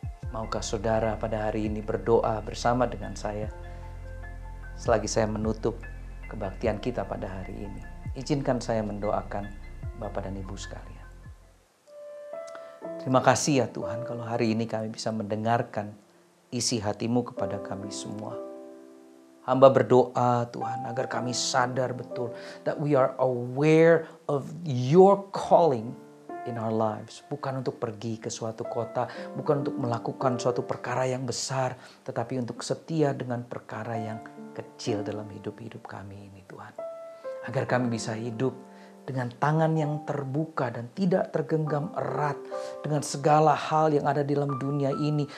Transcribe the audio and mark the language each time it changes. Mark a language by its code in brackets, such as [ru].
[id] Maukah saudara pada hari ini berdoa bersama dengan saya selagi saya menutup kebaktian kita pada hari ini? Izinkan saya mendoakan Bapak dan Ibu sekalian. Terima kasih ya Tuhan kalau hari ini kami bisa mendengarkan isi hati-Mu kepada kami semua. Hamba berdoa Tuhan agar kami sadar betul [en] that we are aware of your calling in our lives. [id] Bukan untuk pergi ke suatu kota, bukan untuk melakukan suatu perkara yang besar, tetapi untuk setia dengan perkara yang kecil dalam hidup-hidup kami ini Tuhan. Agar kami bisa hidup dengan tangan yang terbuka dan tidak tergenggam erat dengan segala hal yang ada di dalam dunia ini.